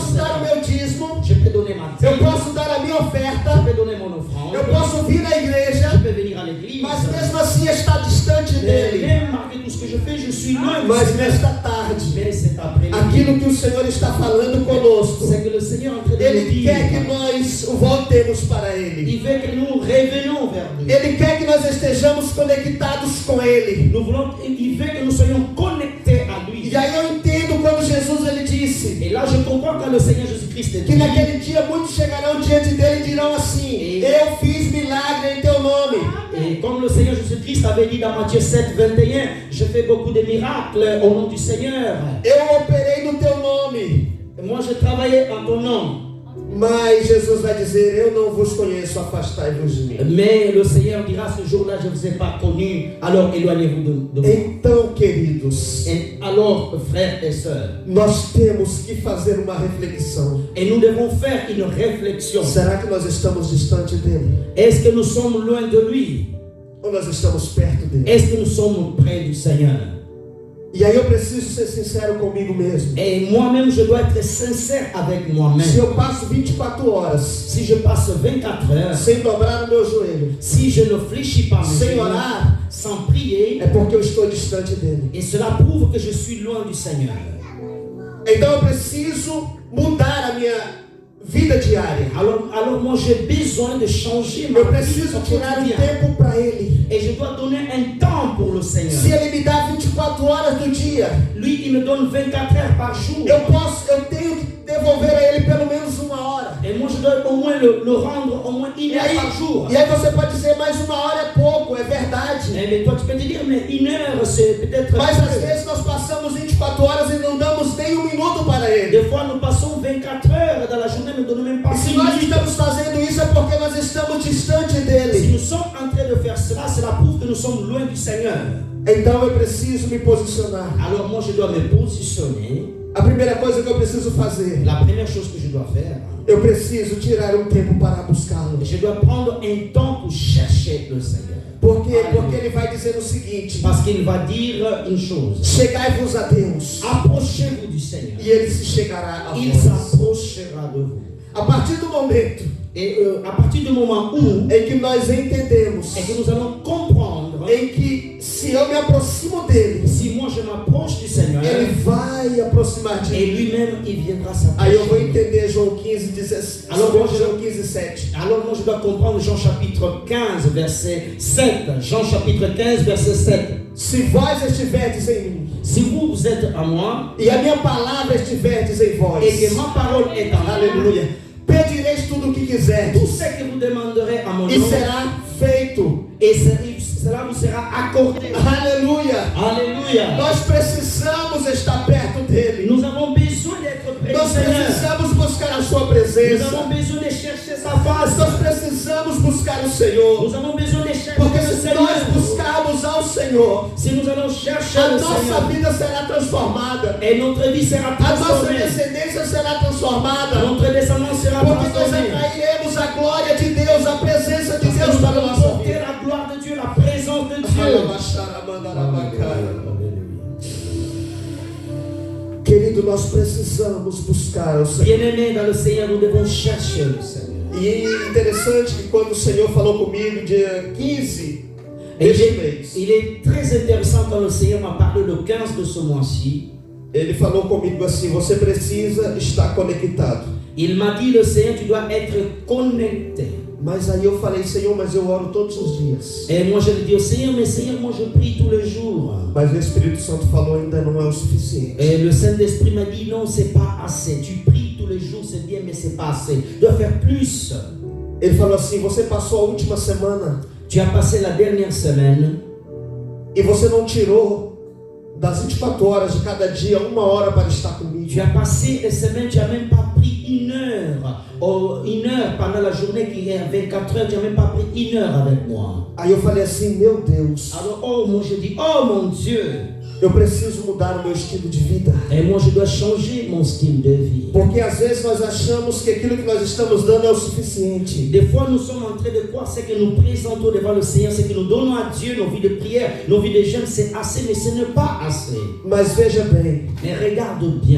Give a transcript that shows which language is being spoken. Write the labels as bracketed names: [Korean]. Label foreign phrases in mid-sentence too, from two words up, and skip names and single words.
[Portuguese] posso dar o [French] Seigneur. [Portuguese] meu dízimo, [French] Je peux donner ma [Portuguese] eu [French] dîme, [Portuguese] posso dar a minha [French] je [Portuguese] oferta, [French] peux donner mon offrande, [Portuguese] eu posso vir à [French] je [Portuguese] igreja, [French] peux venir à l'église, [Portuguese] mas mesmo assim estar distante [French] mais [Portuguese] dele. [French] même malgré tout ce que je fais, je suis loin du [Portuguese] Mas [French] Seigneur. [Portuguese] nesta tarde, [French] Mais cet après-midi, [Portuguese] aquilo que o Senhor está falando conosco, [French] c'est que le Seigneur est en train de nous [Portuguese] Ele [French] dire, [Portuguese] quer que nós voltemos para Ele. [French] il veut que nous revenons vers lui. [Portuguese] Ele quer que nós estejamos conectados com Ele. [French] Il veut que nous soyons connectés à lui. [Portuguese] E aí eu entendo quando Jesus ele disse [French] Et là, je comprends quand le Seigneur Jésus-Christ [Portuguese] que [French] dit, [Portuguese] naquele dia muitos chegarão diante dele e dirão assim: eu fiz milagre em teu nome. [French] et comme le Seigneur Jésus-Christ avait dit dans Matthieu 7, 21, je fais beaucoup de miracles au nom du Seigneur. [Portuguese] Eu operei no teu nome. [French] Et moi, je travaillais en ton nom. [Portuguese] Mas Jesus vai dizer: eu não vos conheço, afastai-vos de mim. [French] Mais le Seigneur dira ce jour-là, je ne vous ai pas connu, alors éloignez-vous de moi. [Portuguese] Então, queridos, [French] Et alors, frères et sœurs, [Portuguese] nós temos que fazer uma reflexão. [French] et nous devons faire une réflexion. [Portuguese] Será que nós estamos distante dele? [French] Est-ce que nous sommes loin de lui? [Portuguese] Ou nós estamos perto dele? [French] Est-ce que nous sommes près du Seigneur? [Portuguese] E aí eu preciso ser sincero comigo mesmo. [French] Et moi-même, je dois être sincère avec moi-même. [Portuguese] Se eu passo 24 horas [French] Si je passe 24 heures, [Portuguese] sem dobrar o meu joelho, [French] si je ne fléchis pas mes [Portuguese] sem [French] genoux, [Portuguese] orar, [French] sans prier, [Portuguese] é porque eu estou distante dele. [French] et cela prouve que je suis loin du Seigneur. [Portuguese] Então eu preciso mudar a minha vida diária. [French] Alors moi, j'ai besoin de changer ma [Portuguese] Eu [French] vie [Portuguese] preciso tirar um [French] quotidienne. [Portuguese] tempo para ele. [French] Et je dois donner un temps pour le Seigneur. [Portuguese] Se ele me dá 24 horas do dia, [French] Lui, il me donne 24 heures par jour. [Portuguese] eu tenho que devolver a ele pelo menos uma hora. [French] Et moi, je dois au moins le rendre au moins une [Portuguese] E [French] heure par jour. [Portuguese] aí você pode dizer, mas uma hora é pouco, é verdade. [French] Mais toi, tu peux te dire, mais une heure, c'est peut-être... [Portuguese] Mas às vezes nós passamos 24 horas e não damos nem um minuto para ele. [French] Des fois, nous passons 24 heures dans la journée, nous ne donnons même pas [Portuguese] E se 6 nós [French] minutes. [Portuguese] estamos fazendo isso é porque nós estamos distante [French] Si [Portuguese] dele. [French] nous sommes en train de faire cela, cela prouve que nous sommes loin du Seigneur. [Portuguese] Então eu preciso me posicionar. [French] Alors moi, je dois me positionner. [Portuguese] A primeira coisa que eu preciso fazer, [French] La première chose que je dois faire, [Portuguese] eu preciso tirar um tempo para buscá-lo. [French] je dois prendre un temps pour chercher le Seigneur. [Portuguese] Por quê? Porque ele vai dizer o seguinte: [French] Parce qu'il va dire une chose. [Portuguese] chegai-vos a Deus, [French] Approchez-vous du Seigneur. [Portuguese] e ele se chegará a [French] Il [Portuguese] vós. [French] s'approchera de vous. [Portuguese] A partir do momento [French] Et à partir du moment où [Portuguese] em que nós entendemos, [French] et que nous allons comprendre, [Portuguese] em que se eu me aproximo dele, [French] si moi je m'approche du Seigneur, [Portuguese] ele vai aproximar de [French] et [Portuguese] mim. [French] lui-même il viendra [Portuguese] Aí eu vou [French] s'approcher. [Portuguese] entender João 15, 17. [French] Alors, [Portuguese] João 15, 7. [French] Alors moi je dois comprendre Jean chapitre 15 verset 7. Jean chapitre 15 verset 7. [Portuguese] se vós estiverdes em mim, [French] si vous êtes à moi, [Portuguese] e a minha palavra estiverdes em vós, [French] et que ma parole est en vous, [Portuguese] aleluia, pedireis tudo o que [French] tout [Portuguese] quiserdes, [French] ce que vous demanderez à mon [Portuguese] e [French] nom, [Portuguese] será feito. [French] et cela vous sera accordé. [Portuguese] Aleluia. [French] Alléluia. [Portuguese] Nós precisamos estar perto dele. [French] Nous avons besoin d'être près du [Portuguese] Nós [French] Seigneur. [Portuguese] precisamos buscar a sua [French] Nous [Portuguese] presença. [French] avons besoin de chercher sa face. [Portuguese] Nós precisamos buscar o Senhor. [French] Nous avons besoin de chercher [Portuguese] Porque [French] le [Portuguese] se [French] Seigneur. [Portuguese] nós buscarmos ao Senhor, [French] Si nous allons chercher [Portuguese] a [French] le [Portuguese] nossa [French] Seigneur, [Portuguese] vida será transformada. [French] et notre vie sera [Portuguese] A nossa [French] transformée. [Portuguese] descendência será transformada. [French] Notre descendance sera [Portuguese] Porque nós [French] transformée. [Portuguese] atrairemos a glória de Deus, a presença de [French] Parce que [Portuguese] Deus [French] nous [Portuguese] para a [French] allons [Portuguese] nossa [French] porter [Portuguese] vida. [French] la gloire de Dieu, la présence de Dieu. [Portuguese] Querido, nós precisamos buscar o Senhor. [French] Bien-aimés dans le Seigneur, nous devons chercher le Seigneur. [Portuguese] E interessante que quando o Senhor falou comigo, dia 15 [French] Et [Portuguese] deste mês, [French] il est très intéressant quand le Seigneur m'a parlé le 15 de ce mois-ci. [Portuguese] ele falou comigo assim: você precisa estar conectado. [French] Il m'a dit, le Seigneur, tu dois être connecté. [Portuguese] Mas aí eu falei: Senhor, mas eu oro todos os dias. [French] Et moi je lui dis au Seigneur, mais Seigneur, moi je prie tous les jours. [Portuguese] Mas o Espírito Santo falou: ainda não é o suficiente. [French] Et le Saint-Esprit m'a dit, non, c'est pas assez. Tu pries tous les jours, c'est bien, mais c'est pas assez. Tu dois faire plus. [Portuguese] Ele falou assim: você passou a última semana [French] Tu as passé la dernière semaine [Portuguese] e você não tirou das 24 horas de cada dia 1 hora para estar comigo. [French] tu as passé les semaines, tu n'as même pas pris 1 heure. Oh, 1 heure pendant la journée qui est 24 heures, tu n'as même pas pris 1 heure avec moi. [Portuguese] Aí eu falei assim: meu Deus, [French] Alors, oh, moi je dis, oh mon Dieu. [Portuguese] eu preciso mudar o meu estilo de vida. [French] Et moi je dois changer mon style de vie. [Portuguese] Porque às vezes nós achamos que aquilo que nós estamos dando é o suficiente. [French] Des fois, nous sommes en train de croire ce que nous présentons devant le Seigneur, ce que nous donnons à Dieu, nos vies de prière, nos vies de jeûne, c'est assez, mais ce n'est pas assez. [Portuguese] Mas veja bem, [French] Mais regarde bien.